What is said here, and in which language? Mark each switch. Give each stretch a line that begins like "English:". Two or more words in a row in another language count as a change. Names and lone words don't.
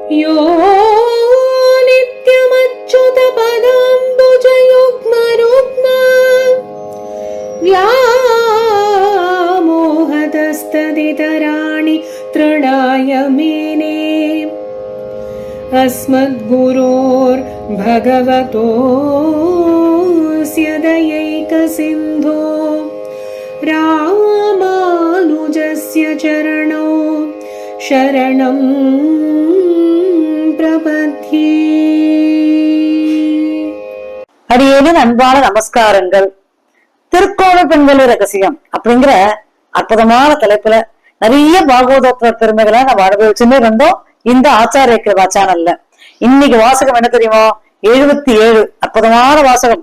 Sanskrit: यो नित्यमच्युतपदाम्बुजयुग्मरुग्म व्यामोहतस्तदितराणि तृणाय मेने अस्मद्गुरोर्भगवतोऽस्य दयैकसिन्धो रामानुजस्य चरणौ शरणं प्रपद्ये.
Tamil: அடியேனின் அன்பான நமஸ்காரங்கள். திருக்கோண பெண்கள் ரகசியம் அப்படிங்கிற அற்புதமான தலைப்புல நிறைய பாகவத பெருமைகளை நம்ம அனுபவிச்சுன்னு இருந்தோம் இந்த ஆச்சாரிய கிருபா சேனல்ல. இன்னைக்கு வாசகம் என்ன தெரியுமா? 77 அற்புதமான வாசகம்.